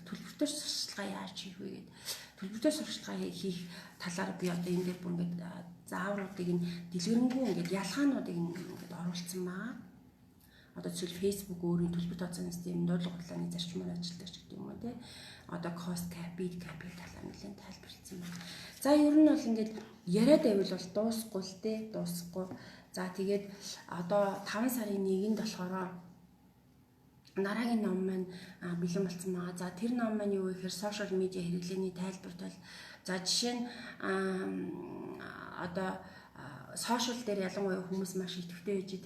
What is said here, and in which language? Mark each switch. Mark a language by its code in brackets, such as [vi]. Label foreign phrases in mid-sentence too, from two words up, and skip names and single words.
[mn] Төлбөртөө сурталчилгаа яаж хийх вэ гэдэг. Төлбөртөө сурталчилгаа хийх талаар би одоо энэ дээр бүр ингэж заавруудыг нь дэлгэрэнгүй ингэж ялгаануудыг ингэж оруулсан маа. Одоо жишээл Facebook өөрийн төлбөр тооцооны систем, дуудлага хурлааны зарчмаар ажилладаг ч гэдэг юм уу тий. Одоо [en] cost cap, bid cap- [mn] ийн талаар нэлээд тайлбарлсан байна. За ер нь бол ингэж яриад байвал бол дуусахгүй л тий, дуусахгүй. За тэгээд одоо 5 сарын 1-нд болохоор дараагийн ном маань бэлэн болсон байгаа. За тэр ном маань юу гэхээр [en] social media [mn] хэрэглээний тайлбарт бол за жишээ нь одоо сошиал дээр ялангуяа хүмүүс маш идэвхтэй байж идэг.